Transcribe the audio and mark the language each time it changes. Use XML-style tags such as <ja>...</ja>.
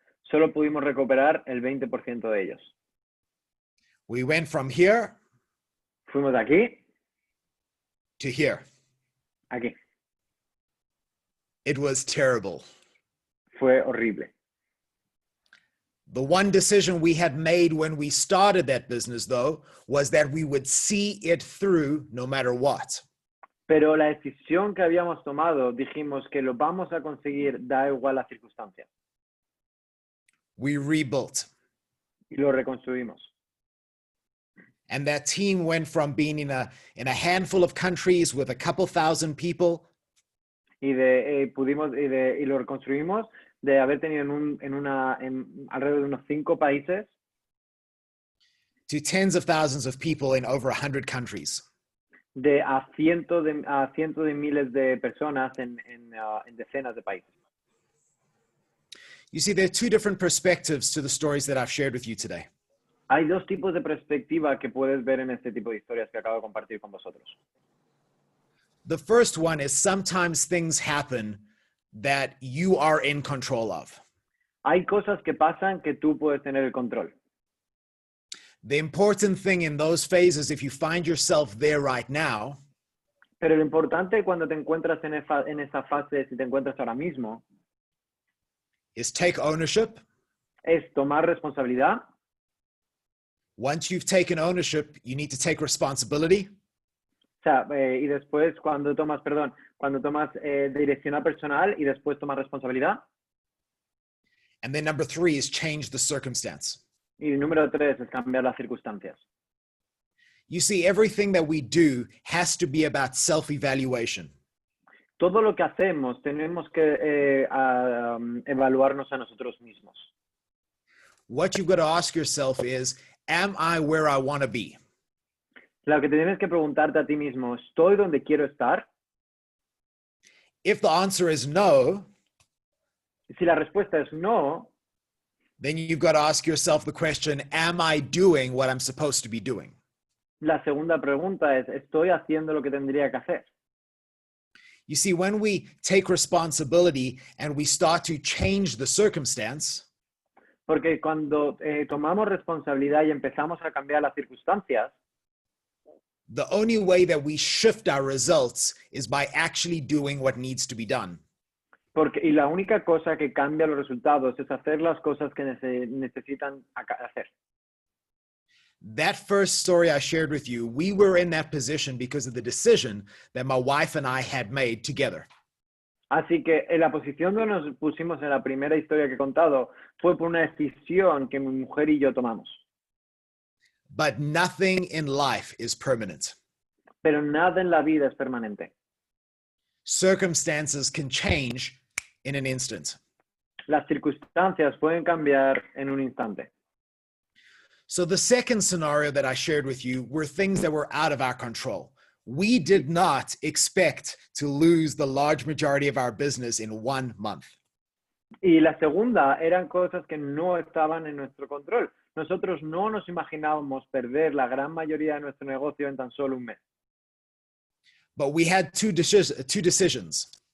<es>Solo pudimos recuperar el 20% de ellos.</es> <en>We went from here</en> <es>Fuimos de aquí</es> <en>to here.</en> <es>a aquí.</es> <en>It was terrible.</en> <es>Fue horrible.</es> <en>The one decision we had made when we started that business, though, was that we would see it through no matter what.</en> <es>Pero la decisión que habíamos tomado, dijimos que lo vamos a conseguir, da igual la circunstancia.</es> <en>We rebuilt.</en> <es>Y lo reconstruimos.</es> <en>And that team went from being in a handful of countries with a couple thousand people</en> <es>Y lo reconstruimos de haber tenido en alrededor de unos 5 países</es> <en>to tens of thousands of people in over 100 countries.</en> <es>a cientos de miles de personas en decenas de países.</es> <en>You see, there are 2 different perspectives to the stories that I've shared with you today.</en> <es>Hay 2 tipos de perspectiva que puedes ver en este tipo de historias que acabo de compartir con vosotros.</es> <en>The first one is sometimes things happen that you are in control of.</en> <es>Hay cosas que pasan que tú puedes tener el control.</es> <en>The important thing in those phases, if you find yourself there right now,</en> <es>Pero lo importante cuando te encuentras en esa fase, si te encuentras ahora mismo,</es> <en>is take ownership.</en> <es>es tomar responsabilidad.</es> <en>Once you've taken ownership, you need to take responsibility.</en> <es>O sea, y después cuando tomas dirección personal y después tomas responsabilidad.</es> <en>And then number 3 is change the circumstance.</en> <es>Y número 3 es cambiar las circunstancias.</es> <en>You see, everything that we do has to be about self-evaluation.</en> <es>Todo lo que hacemos tenemos que evaluarnos a nosotros mismos.</es> <en>What you've got to ask yourself is, am I where I want to be?</en> <es>Lo que tienes que preguntarte a ti mismo, ¿estoy donde quiero estar?</es> <en>If the answer is no,</en> <es>Si la respuesta es no,</es> <en>then you've got to ask yourself the question, am I doing what I'm supposed to be doing?</en> <es>la segunda pregunta es, ¿estoy haciendo lo que tendría que hacer?</es> <en>You see, when we take responsibility and we start to change the circumstance,</en> <es>Porque cuando tomamos responsabilidad y empezamos a cambiar las circunstancias,</es> <en>the only way that we shift our results is by actually doing what needs to be done.</en> <es>y la única cosa que cambia los resultados es hacer las cosas que necesitan hacer.</es> <en>That first story I shared with you, we were in that position because of the decision that my wife and I had made together.</en> <es>Así que en la posición donde nos pusimos en la primera historia que he contado fue por una decisión que mi mujer y yo tomamos.</es> <en>But nothing in life is permanent.</en> <es>Pero nada en la vida es permanente.</es> <en>Circumstances can change in an instant.</en> <es>Las circunstancias pueden cambiar en un instante.</es> <en>So the second scenario that I shared with you were things that were out of our control. We did not expect to lose the large majority of our business in 1 month.</en> <es>Y la segunda eran cosas que no estaban en nuestro control. Nosotros no nos imaginábamos perder la gran mayoría de nuestro negocio en tan solo un mes.</es> <en>But we had two decisions.</en>